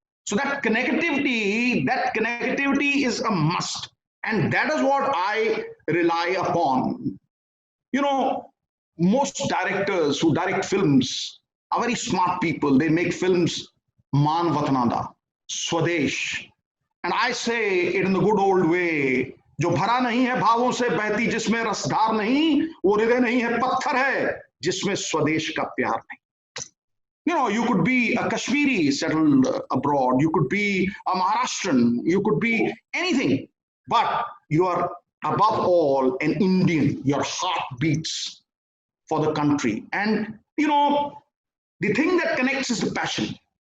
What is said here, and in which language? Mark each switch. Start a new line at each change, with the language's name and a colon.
English: So that connectivity is a must. And that is what I rely upon. You know, most directors who direct films are very smart people. They make films Man Vatanada, Swadesh.
Hindi: And I say it in the good old way, जो भरा नहीं है भावों से बहती जिसमें रसधार नहीं, वो हृदय नहीं है पत्थर है जिसमें स्वदेश का प्यार नहीं.
English: You know, you could be a Kashmiri settled abroad, you could be a Maharashtrian, you could be anything, but you are above all an Indian. Your heart beats for the country. And, you know, the thing that connects is the passion.